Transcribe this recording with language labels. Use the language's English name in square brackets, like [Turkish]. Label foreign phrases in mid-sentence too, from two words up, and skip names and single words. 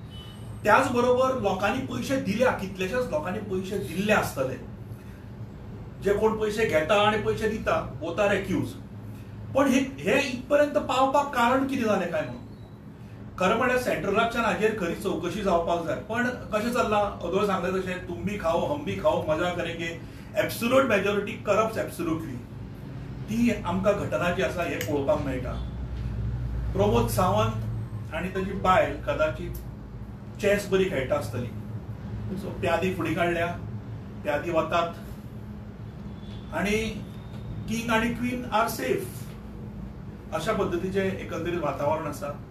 [Konkani] त्याच बरोबर लोकांनी पयशे दिल्या, कितलेशेच लोकांनी पयशे दिल्ले आसतले, जे कोण पयशे घेता आनी पयशे दिता, [English] both are accused. [Konkani] पण हे इथपर्यंत पावपाक कारण कितें जालें काय म्हणून खरें म्हळ्यार सेंट्रलाच्यान हाजेर खरी चवकशी जावपाक जाय. पण कशें चल्लां, अदोळ सांगलें तशें [Hindi] तुम भी खाओ हम भी खाओ मजा करेंगे, [English] absolute majority corrupt absolutely. [Konkani] ती आमकां घटना जी आसा हे पळोवपाक मेळटा. प्रमोद सावंत आनी ताची बायल कदाचित चॅस बरी खेळटा आसतली, सो प्यादी फुडें काडल्या, प्यादी वतात आनी किंग आनी [English] queen are safe, [Konkani] अशा पद्दतीचें एकंदरीत वातावरण आसा.